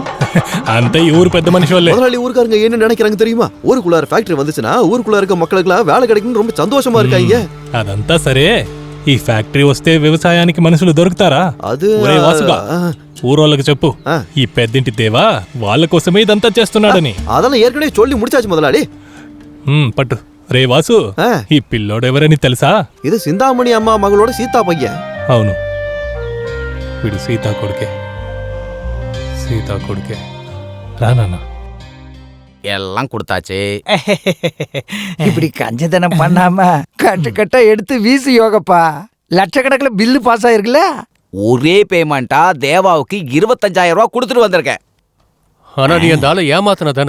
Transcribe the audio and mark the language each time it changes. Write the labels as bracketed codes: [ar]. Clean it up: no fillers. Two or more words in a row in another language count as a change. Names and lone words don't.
[ta] அந்த ஊர் பெத்த மனுஷன். முதலாளி ஊருக்காரங்க என்ன நினைக்கிறாங்க தெரியுமா? ஊருக்குள்ளார ஃபேக்டரி வந்துச்சுன்னா ஊருக்குள்ள இருக்க மக்களுக்கு வேலை கிடைக்கும்னு ரொம்ப சந்தோஷமா இருக்காங்க. [te] అదంతా సరే, ఈ ఫ్యాక్టరీ వస్తే వ్యవసాయానికి మనుషులు దొరుకుతారా? అది ఒరే వాసుగా, ఊరోళ్ళకి చెప్పు, ఈ పెద్దింటి దేవా వాళ్ళ కోసమే ఇదంతా చేస్తున్నాడని. [ta] அதெல்லாம் ஏற்கனவே சொல்லி முடிச்சாச்சு முதலாளி. [te] పట్టు. రే వాసు, ఈ పిల్లోడు ఎవరని తెలుసా? [ta] இது சிந்தாமணி அம்மா மகளோட சீதா பையன். [te] అవును, వీడు సీతా కొడుకే. సీతా కొడుకే. రానా [ta] எல்லாம் கொடுத்தாச்சு. இப்படி கஞ்சதனம் பண்ணாம கட்டு கட்டா எடுத்து வீசு யோகப்பா. லட்சக்கணக்கில் பில்லு பாஸ் ஆயிருக்குல்ல. ஒரே பேமெண்டா தேவாவுக்கு 25,000 ரூபாய் கொடுத்துட்டு வந்திருக்கேன். ஆனா நீ அந்த ஆளை ஏமாத்தின தானே?